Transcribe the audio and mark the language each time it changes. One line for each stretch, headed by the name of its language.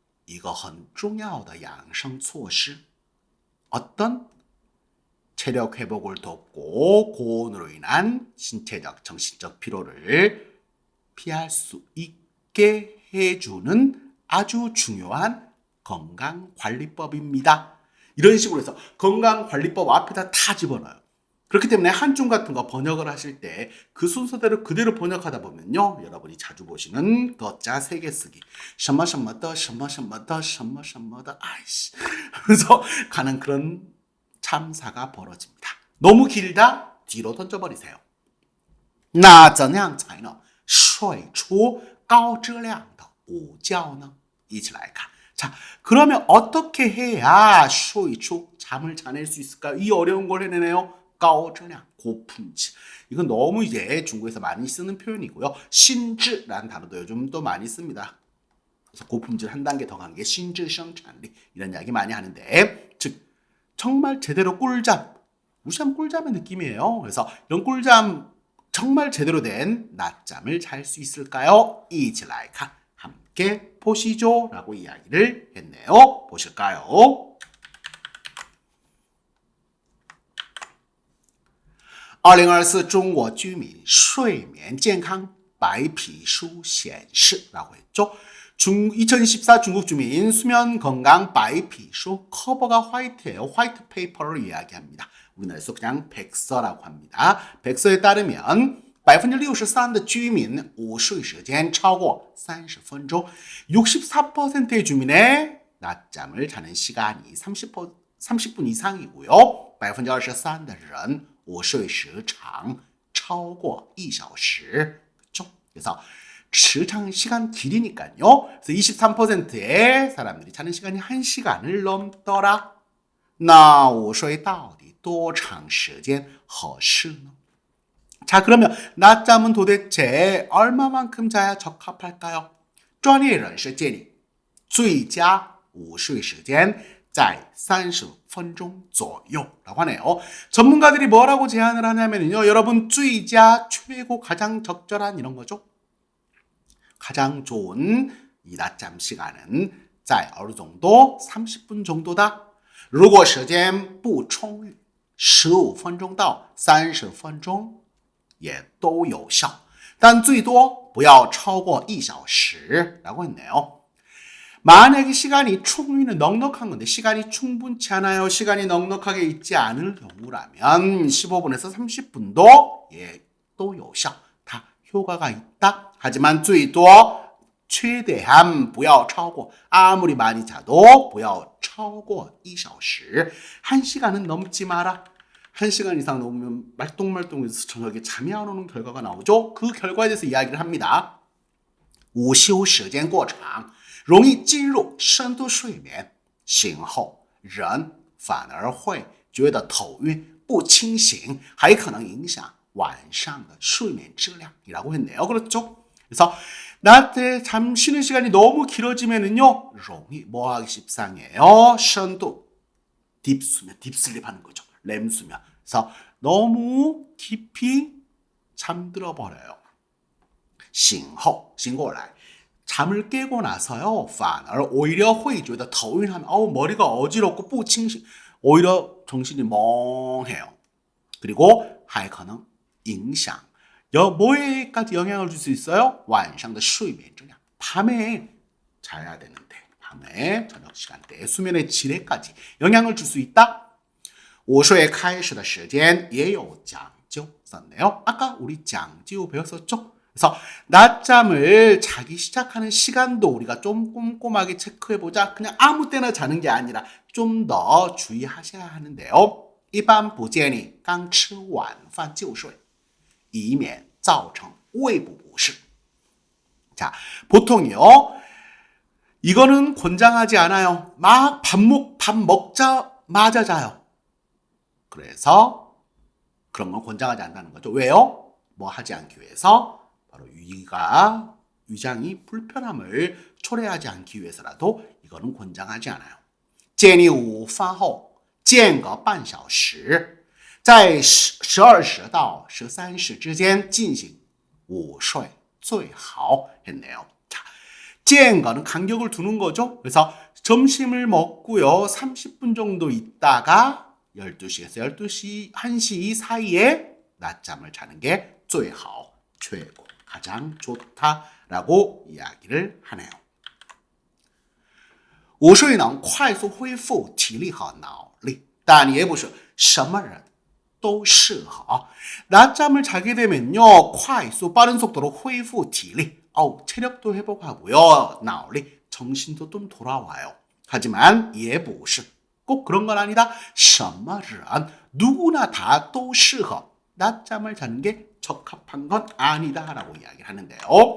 Korean: 이거
Chinese: 很重要的养生措施
Korean: 어떤 체력 회복을 돕고 고온으로 인한 신체적, 정신적 피로를 피할 수 있게 해주는 아주 중요한 건강관리법입니다. 이런 식으로 해서 건강관리법 앞에다 다 집어넣어요. 그렇기 때문에 한중 같은 거 번역을 하실 때 그 순서대로 그대로 번역하다 보면요. 여러분이 자주 보시는 더자 3개 쓰기.
Chinese: 什么什么的什么什么的什么什么的
Korean: 아이씨 하면서 가는 그런 참사가 벌어집니다. 너무 길다? 뒤로 던져버리세요.
Chinese: 那怎样才能睡出高质量的午觉呢? 一起来看.
Korean: 자, 그러면 어떻게 해야 睡出 잠을 자낼 수 있을까요? 이 어려운 걸 해내네요. 高质量 고품질. 이건 너무 이제 중국에서 많이 쓰는 표현이고요. 신즈라는 단어도 요즘 또 많이 씁니다. 그래서 고품질 한 단계 더 간 게 신즈 생산리 이런 이야기 많이 하는데, 즉 정말 제대로 꿀잠, 무시하면 꿀잠의 느낌이에요. 그래서 이런 꿀잠 정말 제대로 된 낮잠을 잘 수 있을까요?
Chinese: 一起来看
Korean: 함께 보시죠 라고 이야기를 했네요. 보실까요?
Chinese: 2024中国居民睡眠健康白皮书显示
Korean: 라고 했죠. 2024 중국 주민 수면 건강 白皮书 커버가 화이트예요. 화이트 페이퍼를 이야기합니다. 우리나라에서 그냥 백서라고 합니다. 백서에 따르면
Chinese: 63%的居民午睡时间超过30分钟
Korean: 64%의 주민의 낮잠을 자는 시간이 30분 이상이고요.
Chinese: 23%的人午睡时长超过1小时
Korean: 그렇죠? 그래서时长 시간 길이니까요. 그래서 23%의 사람들이 자는 시간이 1시간을 넘더라.
Chinese: 那午睡到底多长时间合适呢?
Korean: 자, 그러면 낮잠은 도대체 얼마만큼 자야 적합할까요?
Chinese: 专业人士建议最佳午睡时间在30分钟左右
Korean: 라고 하네요. 전문가들이 뭐라고 제안을 하냐면요. 여러분, 最佳 최고 가장 적절한 이런 거죠. 가장 좋은 이 낮잠 시간은 在어느 정도 30분 정도다.
Chinese: 如果时间不充裕15分钟到30分钟也都有效，但最多不要超过1小时
Korean: 라고 했네요. 만약에 시간이 충분히 넉넉한 건데 시간이 충분치 않아요. 시간이 넉넉하게 있지 않을 경우라면 15분에서 30분도 또有效, 다 효과가 있다. 하지만 最多 최대한
Chinese: 不要超过
Korean: 아무리 많이 자도
Chinese: 不要超过1小时
Korean: 1시간은 넘지 마라. 1시간 이상 넘으면 말똥말똥해서 저녁에 잠이 안 오는 결과가 나오죠. 그 결과에 대해서 이야기를 합니다.
Chinese: 午休时间过长容易进入深度睡眠醒后人反而会觉得头晕不清醒还可能影响晚上的睡眠质量
Korean: 이라고 했네요. 그렇죠? 그래서 낮에 잠 쉬는 시간이 너무 길어지면은요, 容易 뭐하기 십상해요. 深度 딥수면, 딥슬립 하는 거죠. 렘수면. 그래서 너무 깊이 잠들어 버려요.
Chinese: 醒后醒过来
Korean: 잠을 깨고 나서요,
Chinese: 反而
Korean: 오히려
Chinese: 会觉得头晕
Korean: 하면 머리가 어지럽고
Chinese: 不清醒
Korean: 오히려 정신이 멍해요. 그리고
Chinese: 还可能影响
Korean: 뭐에까지 영향을 줄 수 있어요?
Chinese: 晚上的睡眠质量
Korean: 밤에 자야 되는데 밤에 저녁 시간대에 수면의 질에까지 영향을 줄 수 있다.
Chinese: 午睡开始的时间也有讲究
Korean: 썼네요. 아까 우리 讲究 배웠었죠? 그래서 낮잠을 자기 시작하는 시간도 우리가 좀 꼼꼼하게 체크해보자. 그냥 아무 때나 자는 게 아니라 좀 더 주의하셔야 하는데요.
Chinese: 一般不建议刚吃晚饭就睡以免造成胃部不适.
Korean: 자, 보통이요. 이거는 권장하지 않아요. 막 밥 먹자마자 자요. 그래서 그런 건 권장하지 않는다는 거죠. 왜요? 뭐 하지 않기 위해서 바로 위장이 불편함을 초래하지 않기 위해서라도 이거는 권장하지 않아요.
Chinese: 建议午饭后间隔半小时在12时到13时之间进行午睡最好
Korean: 했네요. 자, 间隔는 간격을 두는 거죠. 그래서 점심을 먹고요. 30분 정도 있다가 12시에서 12시, 1시 사이에 낮잠을 자는 게 最好, 최고, 가장 좋다라고 이야기를 하네요.
Chinese: 午睡能快速恢复体力和脑力，但也不是什么人都适合.
Korean: 낮잠을 자게 되면요,
Chinese: 快速
Korean: 빠른 속도로
Chinese: 恢复体力,
Korean: 체력도 회복하고요,
Chinese: 脑力
Korean: 정신도 좀 돌아와요. 하지만
Chinese: 也不是
Korean: 꼭 그런 건 아니다.
Chinese: 什么人
Korean: 누구나 다
Chinese: 都适合
Korean: 낮잠을 자는 게 적합한 건 아니다라고 이야기를 하는데요.